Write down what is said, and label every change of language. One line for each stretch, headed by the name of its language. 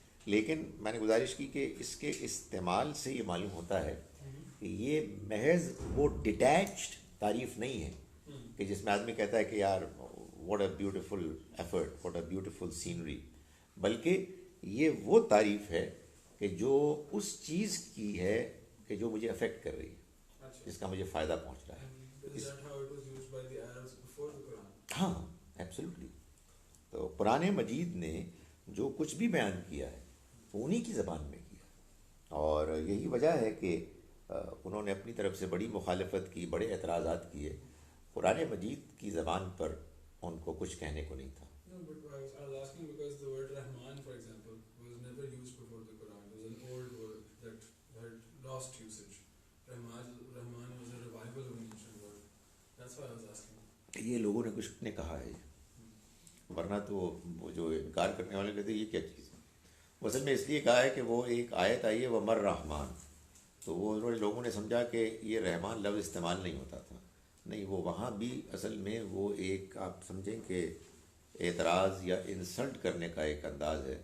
Urdu: لیکن میں نے گزارش کی کہ اس کے استعمال سے یہ معلوم ہوتا ہے کہ یہ محض وہ ڈیٹیچڈ تعریف نہیں ہے کہ جس میں آدمی کہتا ہے کہ یار
English: what a beautiful effort, what a beautiful scenery,
Urdu: بلکہ یہ وہ تعریف ہے کہ جو اس چیز کی ہے کہ جو مجھے افیکٹ کر رہی ہے، جس کا مجھے فائدہ پہنچ رہا ہے.
English: Is that how it was used by the Arabs before the Quran?
Urdu: ہاں ایبسلیوٹلی. تو قرآن مجید نے جو کچھ بھی بیان کیا ہے وہ انہی کی زبان میں کیا، اور یہی وجہ ہے کہ انہوں نے اپنی طرف سے بڑی مخالفت کی، بڑے اعتراضات کیے. قرآن مجید کی زبان پر ان کو کچھ کہنے کو نہیں تھا.
English: No, but I was asking because the word Rahman, for example, was never used before the Quran. It was an old word that had lost usage. Rahman was a revival of an ancient word. That's why I was asking.
Urdu: یہ لوگوں نے کچھ نے کہا ہے، ورنہ تو وہ جو انکار کرنے والے کہتے ہیں یہ کیا چیز ہے. اصل میں اس لیے کہا ہے کہ وہ ایک آیت آئی ہے وہ مر رحمان، تو وہ لوگوں نے سمجھا کہ یہ رحمان لفظ استعمال نہیں ہوتا تھا. نہیں، وہ وہاں بھی اصل میں وہ ایک آپ سمجھیں کہ اعتراض یا انسلٹ کرنے کا ایک انداز ہے.